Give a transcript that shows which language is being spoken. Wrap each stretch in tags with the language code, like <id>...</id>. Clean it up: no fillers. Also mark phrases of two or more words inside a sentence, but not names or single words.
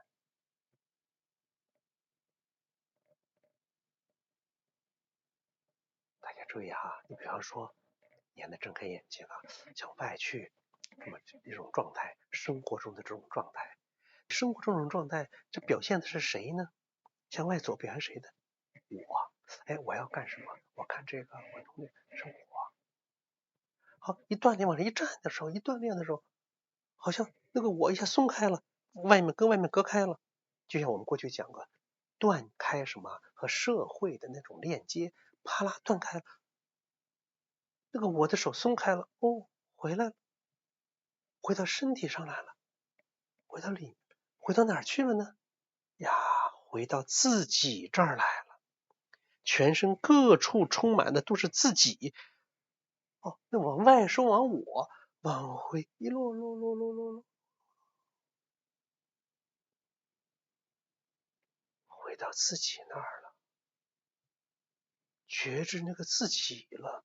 <zh>大家注意哈，你比方說，你现在睜開眼睛啊，向外去，那麼一種狀態，生活中的這種狀態，生活中這種狀態，這表現的是誰呢？向外走表現誰的？我，我要幹什麼？我看這個，我努力是我。好，一鍛鍊往這一站的時候，一鍛鍊的時候，好像那個我一下鬆開了，跟外面隔開了，就像我們過去講過，斷開什麼和社會的那種鏈接，啪啦斷開了，那個我的手鬆開了，回來了，回到身體上來了，回到裡，回到哪兒去了呢？呀，回到自己這兒來了，全身各處充滿的都是自己。那往外說往我，往回一落，回到自己那兒了，覺知那個自己了。</zh>